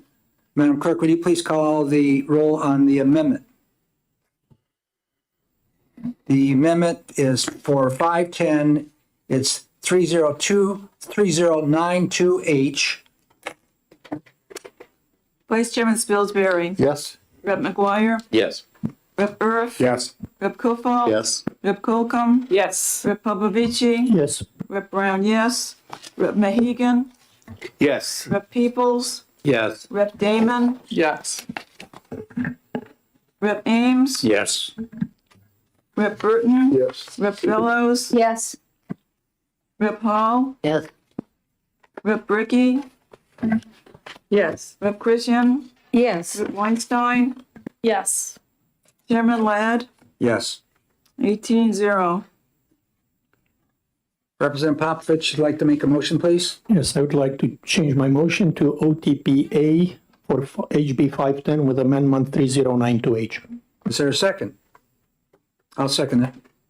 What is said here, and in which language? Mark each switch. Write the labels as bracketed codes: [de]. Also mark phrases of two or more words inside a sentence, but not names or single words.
[en] Madam Clerk, would you please call the roll on the amendment? The amendment is for 510, it's 3092H. Vice Chairman Spilsbury. Yes? Rep. McGuire. Yes. Rep. Urf. Yes. Rep. Kofal. Yes. Rep. Colcom. Yes. Rep. Popovici. Yes. Rep. Brown, yes. Rep. Mahegan. Yes. Rep. Peoples. Yes. Rep. Damon. Yes. Rep. Ames. Yes. Rep. Burton. Yes. Rep. Bellows. Yes. Rep. Hall. Yes. Rep. Bricky. Yes. Rep. Christian. Yes. Rep. Weinstein. Yes. Chairman Ladd. Yes. 18-0. Representative Popovich, would you like to make a motion, please? Yes, I would like to change my motion to OTPA for HB 510 with amendment 3092H. Is there a second? I'll second that.